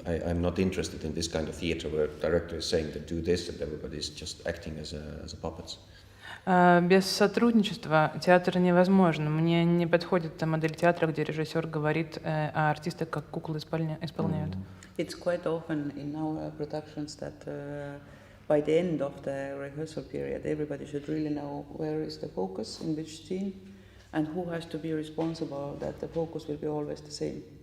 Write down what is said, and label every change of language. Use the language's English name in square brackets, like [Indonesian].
[English] I'm not interested in this kind of theatre where the director is saying to do this and everybody is just acting as a puppets. [Russian] Без сотрудничества театр невозможен. Мне не подходит та модель театра, где режиссер говорит, а артисты как куклы исполняют. [English] It's quite often in our productions that by the end of the rehearsal period, everybody should really know where is the focus in which scene and who has to be responsible that the focus will be always the same.